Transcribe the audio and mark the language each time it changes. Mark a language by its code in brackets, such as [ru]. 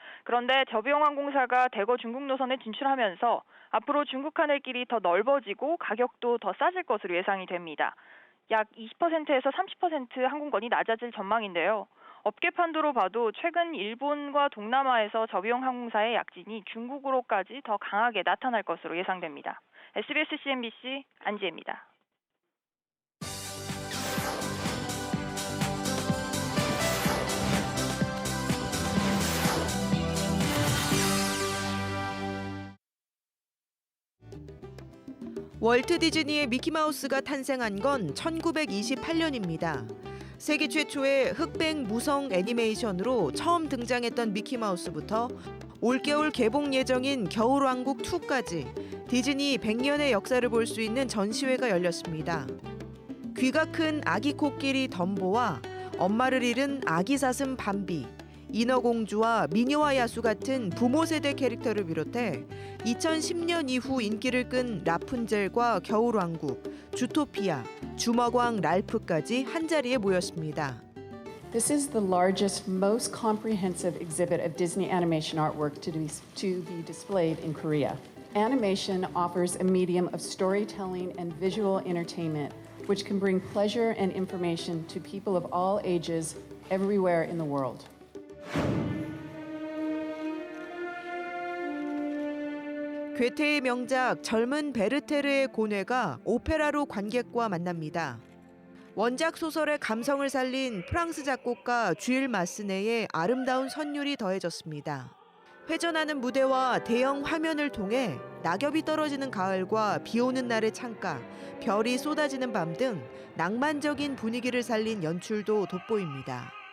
[ko] 그런데 저비용 항공사가 대거 중국 노선에 진출하면서 앞으로 중국 하늘길이 더 넓어지고 가격도 더 싸질 것으로 예상이 됩니다. 약 20%에서 30% 항공권이 낮아질 전망인데요. 업계 판도로 봐도 최근 일본과 동남아에서 저비용 항공사의 약진이 중국으로까지 더 강하게 나타날 것으로 예상됩니다. SBS CNBC 안지혜입니다. 월트 디즈니의 미키마우스가 탄생한 건 1928년입니다. 세계 최초의 흑백 무성 애니메이션으로 처음 등장했던 미키마우스부터 올겨울 개봉 예정인 겨울왕국 2까지 디즈니 100년의 역사를 볼 수 있는 전시회가 열렸습니다. 귀가 큰 아기 코끼리 덤보와 엄마를 잃은 아기 사슴 밤비, 인어공주와 미녀와 야수 같은 부모 세대 캐릭터를 비롯해 2010년 이후 인기를 끈 라푼젤과 겨울왕국, 주토피아, 주먹왕 랄프까지 한자리에 모였습니다. [en] This is the largest, most comprehensive exhibit of Disney animation artwork to be displayed in Korea. Animation offers a medium of storytelling and visual entertainment, which can bring pleasure and information to people of all ages everywhere in the world. [ko] 괴테의 명작 젊은 베르테르의 고뇌가 오페라로 관객과 만납니다. 원작 소설의 감성을 살린 프랑스 작곡가 쥘 마스네의 아름다운 선율이 더해졌습니다. 회전하는 무대와 대형 화면을 통해 낙엽이 떨어지는 가을과 비 오는 날의 창가, 별이 쏟아지는 밤 등 낭만적인 분위기를 살린 연출도 돋보입니다.